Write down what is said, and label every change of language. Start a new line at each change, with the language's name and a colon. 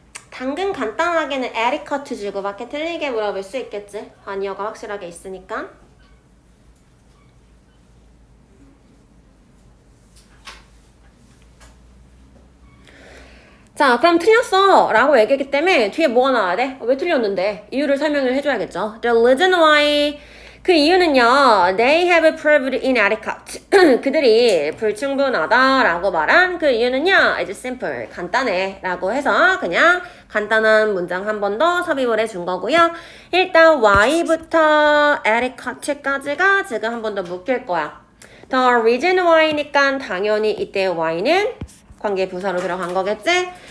Korean: 당근 간단하게는 adequate 주고받게 틀리게 물어볼 수 있겠지. 아니어가 확실하게 있으니까. 자, 그럼 틀렸어 라고 얘기했기 때문에 뒤에 뭐가 나와야 돼? 왜 틀렸는데? 이유를 설명을 해줘야겠죠.
English: The reason why
Korean: 그 이유는요.
English: They have proved inadequate.
Korean: 그들이 불충분하다 라고 말한 그 이유는요.
English: It's simple.
Korean: 간단해 라고 해서 그냥 간단한 문장 한 번 더 삽입을 해준 거고요. 일단 why부터 adequate까지가 지금 한 번 더 묶일 거야. The reason why니까 당연히 이때 why는 관계 부사로 들어간 거겠지?